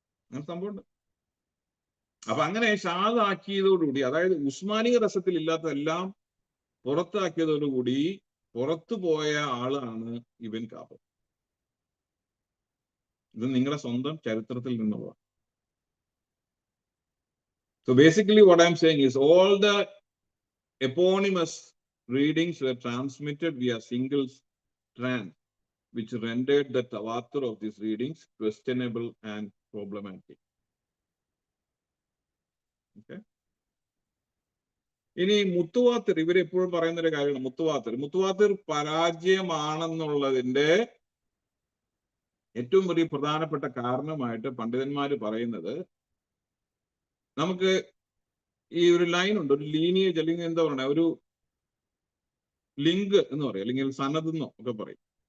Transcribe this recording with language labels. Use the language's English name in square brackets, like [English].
[Malayalam] അങ്ങനെ സംഭവമുണ്ട്. അപ്പൊ അങ്ങനെ ഷാദാക്കിയതോടുകൂടി, അതായത് ഉസ്മാനിക റസത്തിൽ ഇല്ലാത്തതെല്ലാം പുറത്താക്കിയതോടുകൂടി പുറത്തു പോയ ആളാണ് ഇബിൻ കാബ്. ഇത് നിങ്ങളുടെ സ്വന്തം ചരിത്രത്തിൽ നിന്നുള്ള. [English] So basically what I'm saying is all the eponymous readings were transmitted via single strand, which rendered the tawatur of these readings questionable and problematic. Okay. [Malayalam] ഇനി മുത്തുവാത്തിർ, ഇവരെപ്പോഴും പറയുന്ന ഒരു കാര്യമാണ് മുത്തുവാത്തിർ പരാജയമാണെന്നുള്ളതിന്റെ ഏറ്റവും വലിയ പ്രധാനപ്പെട്ട കാരണമായിട്ട് പണ്ഡിതന്മാര് പറയുന്നത്, നമുക്ക് ഈ ഒരു ലൈൻ ഉണ്ട്, ഒരു ലീനിയേജ് അല്ലെങ്കിൽ എന്താ പറയുക, ഒരു ലിങ്ക് എന്ന് പറയും, അല്ലെങ്കിൽ സനദ് എന്നോ ഒക്കെ പറയും.